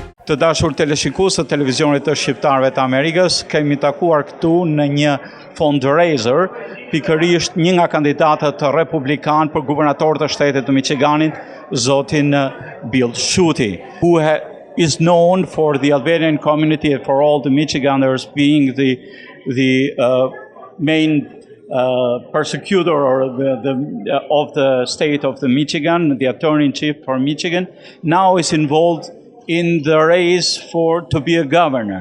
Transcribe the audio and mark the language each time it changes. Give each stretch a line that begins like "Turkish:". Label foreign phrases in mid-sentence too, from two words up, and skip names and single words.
Albanian: Të dashur teleshikues të televizionit të shqiptarëve të Amerikës, kemi takuar këtu në një fundraiser, pikërisht një nga kandidatët republikan për guvernator të shtetit të Miçiganit, zotin Bill Schuette,
English: who is known for the Albanian community and for all the Miçiganers being the main persecutor or of the state of the Michigan, the attorney-in-chief for Michigan, now is involved in the race to be a governor.